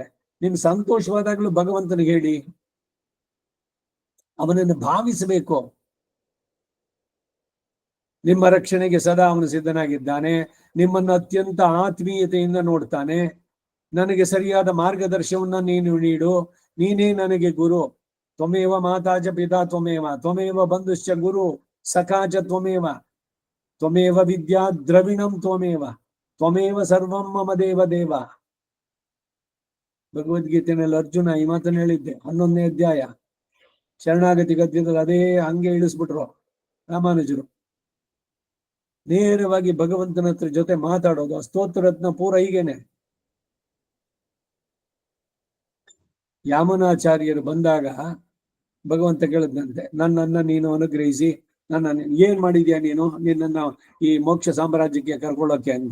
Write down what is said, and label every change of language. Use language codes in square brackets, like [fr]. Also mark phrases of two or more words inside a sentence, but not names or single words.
[kn] ನಿಮ್ ಸಂತೋಷವಾದಾಗ್ಲೂ ಭಗವಂತನಿಗೆ ಹೇಳಿ, ಅವನನ್ನು ಭಾವಿಸಬೇಕು. ನಿಮ್ಮ ರಕ್ಷಣೆಗೆ ಸದಾ ಅವನು ಸಿದ್ಧನಾಗಿದ್ದಾನೆ. ನಿಮ್ಮನ್ನು ಅತ್ಯಂತ ಆತ್ಮೀಯತೆಯಿಂದ ನೋಡ್ತಾನೆ. ನನಗೆ ಸರಿಯಾದ ಮಾರ್ಗದರ್ಶನವನ್ನ ನೀನು ನೀಡು, ನೀನೇ ನನಗೆ ಗುರು. [sa] ತ್ವಮೇವ ಮಾತಾಚ ಪಿತಾ ತ್ವಮೇವ, ತ್ವಮೇವ ಬಂಧುಶ್ಚ ಗುರು ಸಖಾಚ ತ್ವಮೇವ, ತ್ವಮೇವ ವಿದ್ಯಾ ದ್ರವಿಣಂ ತ್ವಮೇವ, ತ್ವಮೇವ ಸರ್ವಂ ಮಮ ದೇವ ದೇವ. [kn] ಭಗವದ್ಗೀತೆಯಲ್ಲಿ ಅರ್ಜುನ ಈ ಮಾತನ್ನು ಹೇಳಿದ್ದೆ, 11ನೇ ಅಧ್ಯಾಯ ಶರಣಾಗತಿ ಗದ್ಯದಲ್ಲಿ ಅದೇ ಹಂಗೆ ಇಳಿಸ್ಬಿಟ್ರು ರಾಮಾನುಜರು. ನೇರವಾಗಿ ಭಗವಂತನ ಹತ್ರ ಜೊತೆ ಮಾತಾಡೋದು. ಸ್ತೋತ್ರರತ್ನ ಪೂರ ಹೀಗೇನೆ. ಯಾಮನಾಚಾರ್ಯರು ಬಂದಾಗ ಭಗವಂತ ಕೇಳಿದಂತೆ, ನನ್ನನ್ನ ನೀನು ಅನುಗ್ರಹಿಸಿ, ನನ್ನ ಏನ್ ಮಾಡಿದ್ಯಾ ನೀನು, ನಿನ್ನನ್ನು ಈ ಮೋಕ್ಷ ಸಾಮ್ರಾಜ್ಯಕ್ಕೆ ಕರ್ಕೊಳ್ಳೋಕೆ ಅಂತ.